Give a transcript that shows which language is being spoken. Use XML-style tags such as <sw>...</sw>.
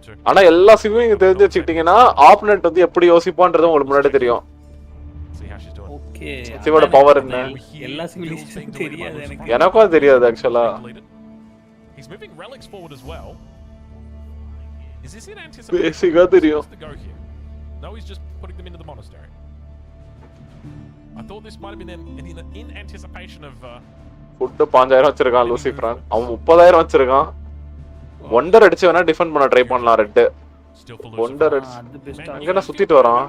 <ta>ஆனா எல்லா சிம்மையும் நீங்க தெரிஞ்சு வச்சுக்கிட்டீங்கன்னா ஆப்போனன்ட் வந்து எப்படி யோசிப்பான்றது உங்களுக்கு முன்னாடி தெரியும். ஓகே. சிவோட பவர் என்ன? எல்லா சிம்லயும் தெரியாது எனக்கு. எனக்கும் தெரியாது actually.</ta> <en>He's moving relics forward as well. Is this in anticipation?</en> <ta>Basically தெரியும்.</ta> <en>No, he's just putting them into the monastery. I thought this might have been in anticipation of</en> <ta>food 5000 வச்சிருக்கான் லூசிஃப்ரான். அவன் 30000 வச்சிருக்கான். ஒண்டர் அடிச்சு வேணா defend பண்ண try பண்ணலாம் red. Wonder அடிச்சு எங்கடா சுத்திட்டு வரான்?</ta>